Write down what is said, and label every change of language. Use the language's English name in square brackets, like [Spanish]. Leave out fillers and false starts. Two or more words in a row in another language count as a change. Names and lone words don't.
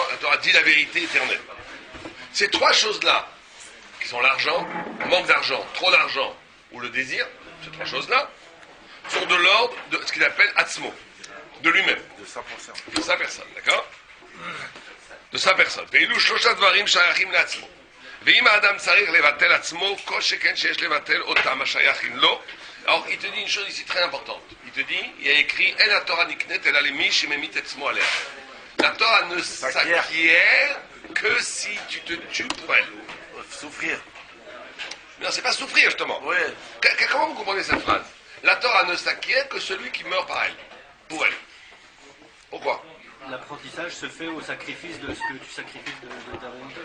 [French] La Torah dit la vérité éternelle. Ces trois choses-là, qui sont l'argent, manque d'argent, trop d'argent ou le désir, ces trois choses-là, sont de l'ordre de ce qu'il appelle Atzmo, de lui-même. De sa personne. De sa personne, d'accord? De sa personne. [Hebrew] ואילו שלושת דברים שייכים לעצמו. ואם האדם צריך לבטל עצמו, כל שכן שיש לבטל אותם השייכים לו. [French] Alors, il te dit une chose ici très importante. Il te dit, il y a écrit, [Hebrew] אין התורה נקנית אלא למי שממית עצמו עליה. [French] La Torah ne s'acquiert que si tu te tues pour elle. Souffrir. Non, c'est pas souffrir, justement. Oui. Comment vous comprenez cette phrase? La Torah ne s'acquiert que celui qui meurt par elle. Pour elle. Pourquoi? L'apprentissage se fait au sacrifice de ce que tu sacrifies de ta volonté.